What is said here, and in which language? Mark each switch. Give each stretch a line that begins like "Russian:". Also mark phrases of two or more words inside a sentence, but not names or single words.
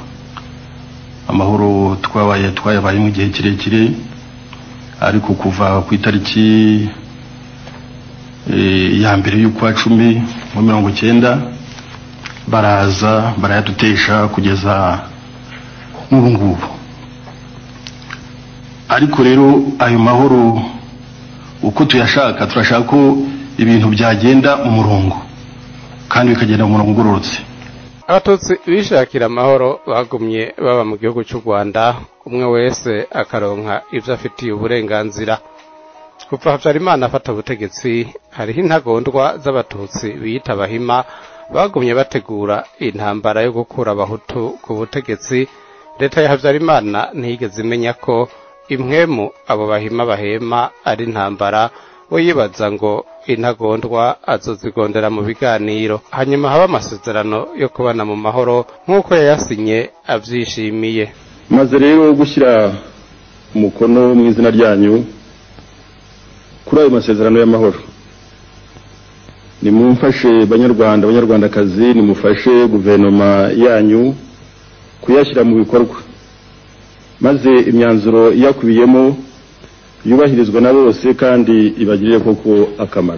Kinyarwanda: Amahoro twayabaye mu gihe kirekire, ariko kuva ku itariki ya mbere y'ukwa 10 mu 1990 baraza barayadutesha kugeza n'ubu ngubu. Ariko rero ayo mahoro uko tuyashaka, turashaka ko ibintu byagenda mu murongo kandi bikagenda mu murongo ugororotse.
Rundi: Abatutsi bishakira amahoro bagumye baba mu gihugu cy'u Rwanda, umwe wese akaronka ivyo afitiye uburenganzira. Kuva Habyarimana afata ubutegetsi, hariho intagondwa z'abatutsi biyita Abahima bagumye bategura intambara yo gukura abahutu ku butegetsi. Leta ya Habyarimana ntiyigeze imenya ko impwemu abo Bahima bahema ari intambara, we yibaza ngo intagondwa azozigondera mu biganiro, hanyuma haba amasezerano yo kubana mu mahoro nk'uko yayasinye avyishimiye.
Kinyarwanda: Maze rero gushyira umukono mu izina ryanyu kuri ayo masezerano y'amahoro, nimumfashe banyarwandakazi, nimufashe guverinoma yanyu kuyashyira mu bikorwa, maze imyanzuro yakubiyemo yubahirizwa na bose kandi ibagirire koko akamaro.